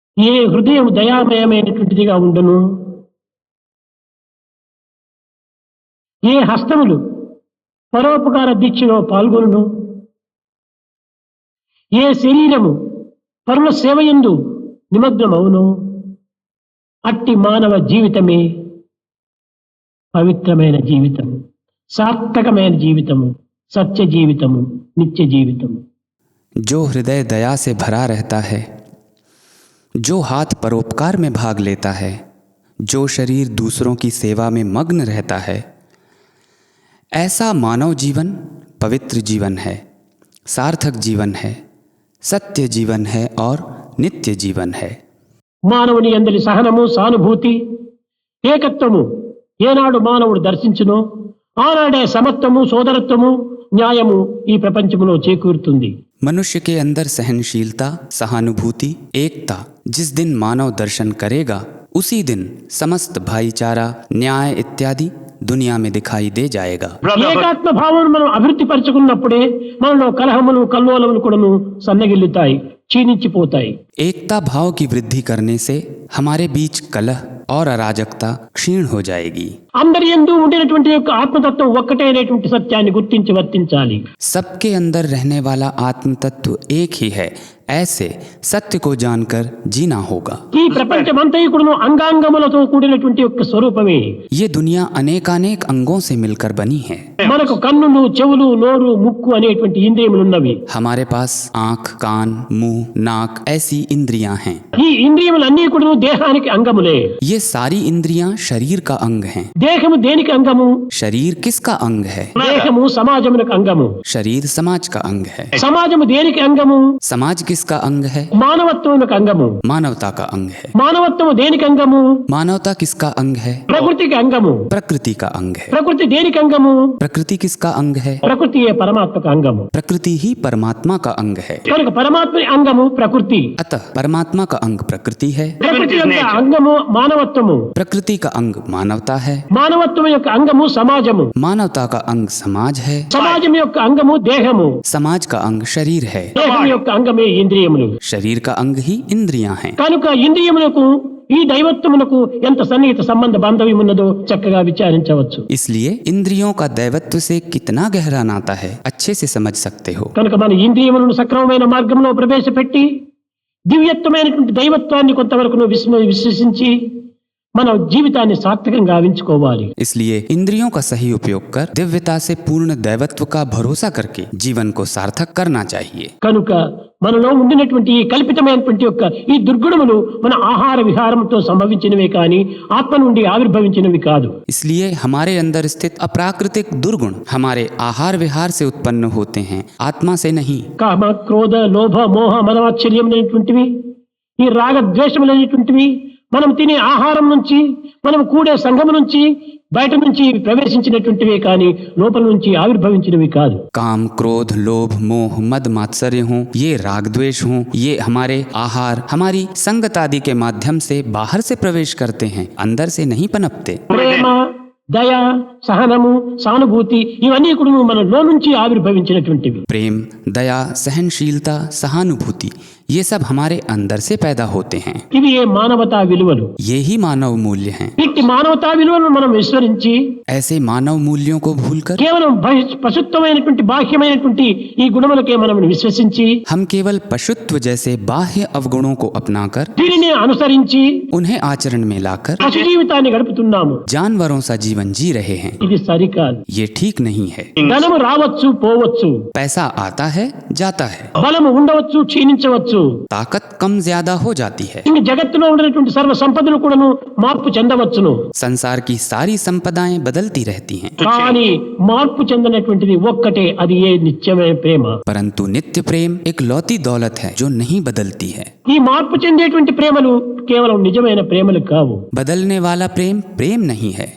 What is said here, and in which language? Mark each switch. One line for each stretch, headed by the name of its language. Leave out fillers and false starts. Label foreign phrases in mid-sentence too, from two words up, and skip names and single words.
Telugu: ఏ హృదయం దయామయమైనటువంటిదిగా ఉండును, ఏ హస్తములు పరోపకార దీక్షలో పాల్గొనును, ఏ శరీరము పరుల సేవయందు నిమగ్నమవును, అట్టి మానవ జీవితమే పవిత్రమైన జీవితము, సార్థకమైన జీవితము, సత్య జీవితము, నిత్య జీవితము.
Hindi: जो हृदय दया से भरा रहता है, जो हाथ परोपकार में भाग लेता है, जो शरीर दूसरों की सेवा में मग्न रहता है, ऐसा मानव जीवन पवित्र जीवन है, सार्थक जीवन है, सत्य जीवन है और नित्य जीवन है.
Telugu: మానవుని యందలి సహనము, సానుభూతి, ఏకత్వము ఏనాడు మానవుడు దర్శించునో ఆనాడే సమత్వము, సోదరత్వము, న్యాయము ఈ ప్రపంచములో చేకూరుతుంది.
Hindi: मनुष्य के अंदर सहनशीलता, सहानुभूति, एकता जिस दिन मानव दर्शन करेगा, उसी दिन समस्त भाईचारा, न्याय इत्यादि दुनिया में दिखाई दे जाएगा.
Telugu: ఏకాత్మ భావం మనం అభివృద్ధి పరచుకున్నప్పుడే మనలో కలహములు, కల్లోలములు కూడాను సన్నగిల్లుతాయి, క్షీణించిపోతాయి.
Hindi: एकता भाव की वृद्धि करने से हमारे बीच कलह और अराजकता क्षीण हो जाएगी.
Telugu: అందరి యందు ఉండినటువంటి యొక్క ఆత్మతత్వం ఒక్కటే అనేటువంటి సత్యాన్ని గుర్తించి వర్తించాలి.
Hindi: सबके अंदर रहने वाला आत्म तत्व एक ही है, ऐसे सत्य को जानकर जीना होगा.
Telugu: ఈ ప్రపంచమంతా కూడాను అంగాంగములతో కూడినటువంటి యొక్క స్వరూపమే.
Hindi: ये दुनिया अनेकानेक अंगों से मिलकर बनी है.
Telugu: మనకు కన్నులు, చెవులు, నోరు, ముక్కు అనేటువంటి ఇంద్రియములు ఉన్నవి.
Hindi: हमारे पास आँख, कान, मुंह, नाक ऐसी इंद्रियां हैं.
Telugu: ఈ ఇంద్రియములన్నీ కూడాను దేహానికి అంగములే.
Hindi: ये सारी इंद्रियां शरीर का अंग हैं.
Telugu: దేహము దేనికి అంగము?
Hindi: शरीर किसका अंग है?
Telugu: దేహము సమాజమునకు అంగము.
Hindi: शरीर समाज का अंग है.
Telugu: సమాజము దేనికి అంగము?
Hindi: समाज किसका अंग है?
Telugu: మానవత్వమునకు అంగము.
Hindi: मानवता का अंग है.
Telugu: మానవత్వము దేనికి అంగము?
Hindi: मानवता किसका अंग है?
Telugu: ప్రకృతికి అంగము.
Hindi: प्रकृति का अंग है.
Telugu: ప్రకృతి దేనికి అంగము?
Hindi: प्रकृति किसका अंग है?
Telugu: ప్రకృతియే పరమాత్మకు అంగము.
Hindi: प्रकृति ही परमात्मा का अंग है.
Telugu: కనుక పరమాత్మ అంగము ప్రకృతి.
Hindi: अतः परमात्मा का अंग प्रकृति है.
Telugu: ప్రకృతి యొక్క అంగము మానవత్వము.
Hindi: प्रकृति का अंग मानवता है.
Telugu: మానవత్వం యొక్క అంగము సమాజము.
Hindi: मानवता का अंग समाज है.
Telugu: సమాజం యొక్క అంగము దేహము.
Hindi: समाज का अंग शरीर है.
Telugu: దేహం యొక్క అంగమే ఇంద్రియములు.
Hindi: शरीर का अंग ही इंद्रियां हैं.
Telugu: కనుక ఇంద్రియములకు ఈ దైవత్వమునకు ఎంత సన్నిహిత సంబంధ బాంధవ్యం ఉన్నదో చక్కగా విచారించవచ్చు.
Hindi: इसलिए इंद्रियों का दैवत्व से कितना गहरा नाता है अच्छे से समझ सकते हो.
Telugu: కనుక మన ఇంద్రియములను సక్రమమైన మార్గంలో ప్రవేశపెట్టి దివ్యత్వమైనటువంటి దైవత్వాన్ని కొంతవరకు విశ్వసించి మన జీవితాన్ని సార్థకంగా గావించుకోవాలి.
Hindi: इसलिए इंद्रियों का सही उपयोग कर दिव्यता से पूर्ण दैवत्व का भरोसा करके जीवन को सार्थक करना चाहिए.
Telugu: కనుక మనలో ఉండినటువంటి ఈ కల్పితమైనటువంటి యొక్క ఈ దుర్గుణములు మన ఆహార విహారంతో సంభవించినవే కానీ ఆత్మ నుండి ఆవిర్భవించినవి కాదు.
Hindi: इसलिए हमारे अंदर स्थित अप्राकृतिक दुर्गुण हमारे आहार विहार से उत्पन्न होते हैं, आत्मा से नहीं.
Telugu: కామ, క్రోధ, లోభ, మోహ, మనవాచ్ఛల్యం అనేటువంటివి, ఈ రాగ ద్వేషములు అనేటువంటివి మనం తినే ఆహారం నుంచి, మనం కూడే సంఘం నుంచి, బయట నుంచి ప్రవేశించినటువంటివే కానీ లోపల నుంచి ఆవిర్భవించినవి కాదు.
Hindi: काम, क्रोध, लोभ, मोह, मद मात्सर्य हों, ये राग द्वेष हों, ये हमारे आहार, हमारी संगत आदि के माध्यम से बाहर से प्रवेश करते हैं, अंदर से नहीं पनपते.
Telugu: ప్రేమ, దయ, సహనము, సానుభూతి ఇవన్నీ కూడా మనలో నుంచి ఆవిర్భవించినటువంటివి.
Hindi: प्रेम, दया, सहनशीलता, सहानुभूति ये सब हमारे अंदर से पैदा होते हैं.
Telugu: ఇవి ఏ మానవతా విలువలు.
Hindi: ये ही मानव मूल्य हैं.
Telugu: ఇట్టి మానవతా విలువలను మనం విస్మరించి
Hindi: ऐसे मानव मूल्यों को भूलकर
Telugu: కేవలం పశుత్వమైనటువంటి బాహ్యమైనటువంటి ఈ గుణములకే మనం విశ్వసించి
Hindi: हम केवल पशुत्व जैसे बाह्य अवगुणों को अपनाकर
Telugu: దీనిని అనుసరించి
Hindi: उन्हें आचरण में लाकर
Telugu: పశు జీవితాన్ని గడుపుతున్నాము.
Hindi: जानवरों सा जीवन जी रहे हैं.
Telugu: ఇది సరికాదు.
Hindi: ये ठीक नहीं है.
Telugu: ధనము రావచ్చు, పోవచ్చు,
Hindi: पैसा आता है, जाता है,
Telugu: బలము ఉండవచ్చు, క్షీణించవచ్చు.
Hindi: ताकत कम ज्यादा हो जाती है.
Telugu: ఇంక జగత్తులో ఉన్నటువంటి సర్వ సంపదలు కూడాను మార్పు చెందవచ్చును.
Hindi: संसार की सारी संपदाएं बदलती रहती हैं,
Telugu: కానీ మార్పు చెందినటువంటిది ఒక్కటే, అది ఏ నిత్యమైన ప్రేమ.
Hindi: परंतु नित्य प्रेम एक लौती दौलत है जो नहीं बदलती है.
Telugu: ఈ మార్పు చెందేటువంటి ప్రేమలు కేవలం నిజమైన ప్రేమలు కావు.
Hindi: बदलने वाला प्रेम प्रेम नहीं है.